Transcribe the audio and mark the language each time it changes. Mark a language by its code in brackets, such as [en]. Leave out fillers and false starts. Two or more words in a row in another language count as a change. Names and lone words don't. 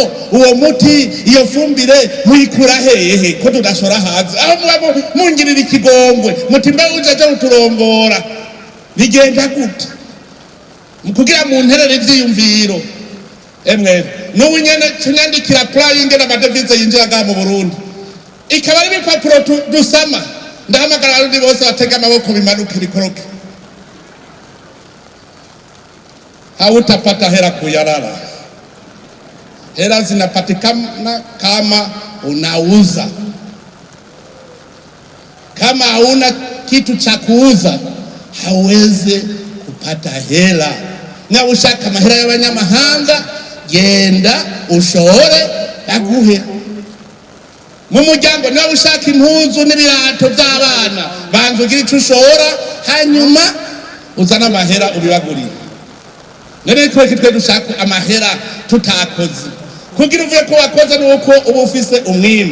[rn] uwo muti iyo fumbire muyikura hehe ko tudashora hanze aho mungirira ikigongwe muti mbe uje cyo uturongora bigenda gute kugira mu nterere ivyiyumviro emwe n'ubu nyene tunyandikira playing n'amadevize yinjiraga mu Burundi ikaba ari bipapuro dusama ndahamagara abarundi bose batega amaboko bimanuka bikoroke [sw] hautapata hela kuyalala. Hela zinapatikana kama unauza. Kama hauna kitu cha kuuza hauwezi kupata hela. [rn] Na ushaka mahera y'abanyamahanga genda ushore baguhe. Mu muryango nawe ushaka impuzu n'ibirato by'abana banza ugira icyo ushora hanyuma uzana amahera ubibagurira. Nene twe dushaka amahera tutakoze kugira uvuye ko wakoze nuko uba ufise umwimbo.